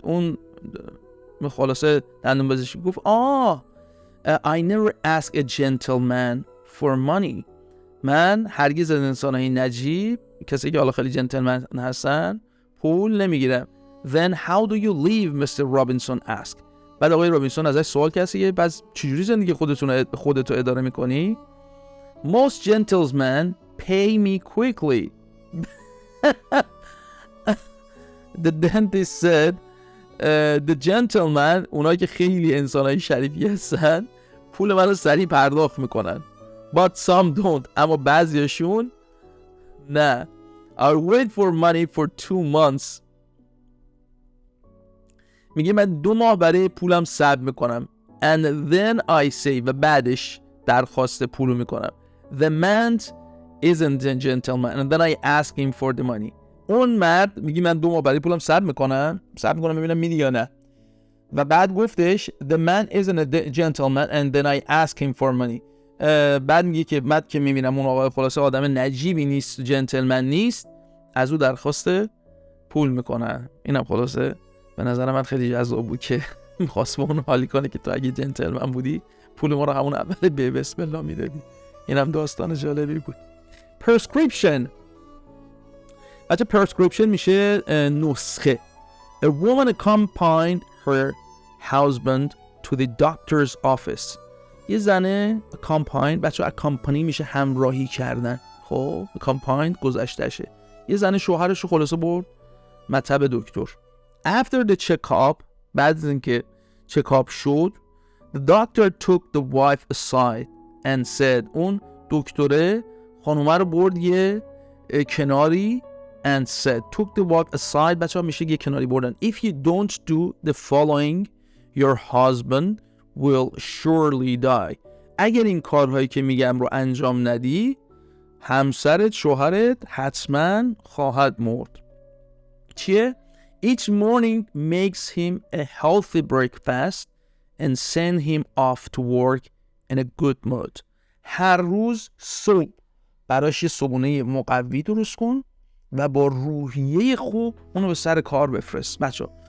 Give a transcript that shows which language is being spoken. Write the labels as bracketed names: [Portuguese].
[Persian] اون خلاصه دندون پزشک گفت [English] I never ask a gentleman for money. [Persian] من هرگز از انسانهای نجیب، کسی که حالا خیلی جنتلمن هستن، پول نمیگیرم. [English] Then how do you live? Mr. Robinson asked. [Persian] بعد آقای رابینسون ازش سوال کردی بعد چجوری زندگی خودتو اداره میکنی؟ [English] Most gentlemen pay me quickly. The dentist said the gentleman، [Persian] اونایی که خیلی انسانهای شریفی هستن، پول منو سریع پرداخت میکنن. [English] But some don't. [Persian] اما بعضیاشون نه. [English] I wait for money for 2 months. [Persian] میگه من 2 ماه برای پولم صبر میکنم. [English] And then I say، [Persian] و بعدش درخواست پولو میکنم. [English] The man isn't a gentleman. And then I ask him for the money. [Persian] اون مرد میگه من 2 ماه برای پولم صبر میکنم ببینم میدی یا نه. و بعد گفتش [English] The man isn't a gentleman and then I ask him for money. [Persian] بعد میگه که بعد که میبینم اون آقای خلاصه آدم نجیبی نیست، جنتلمن نیست، از او درخواست پول میکنن. اینم خلاصه به نظر من خیلی جذاب بود که میخواست به اون حالی کنه که تو اگه جنتلمن بودی پول ما رو همون اول به بسم الله میدادی. اینم داستان جالبی بود. Prescription. بچه prescription میشه نسخه. [English] A woman accompanied her husband to the doctor's office. [Persian] یه زنه accompany، بچه accompany میشه همراهی کردن. خب accompany گذشتهشه. یه زنه شوهرش رو خلاصه برد مطب دکتر. [English] After the check-up، [Persian] بعد از اینکه check-up شد، [English] the doctor took the wife aside and said، [Persian] اون دکتره خانومه رو برد یه کناری [English] and said، took the wife aside [Persian] بچه ها میشه یه کناری بردن. [English] If you don't do the following your husband will surely die. [Persian] اگر این کارهایی که میگم رو انجام ندی همسرت، شوهرت حتما خواهد مرد. چیه؟ [English] Each morning makes him a healthy breakfast and send him off to work in a good mood. [Persian] هر روز صبح براش یه صبحونه مقوی درست کن و با روحیه خوب اونو به سر کار بفرست. بچه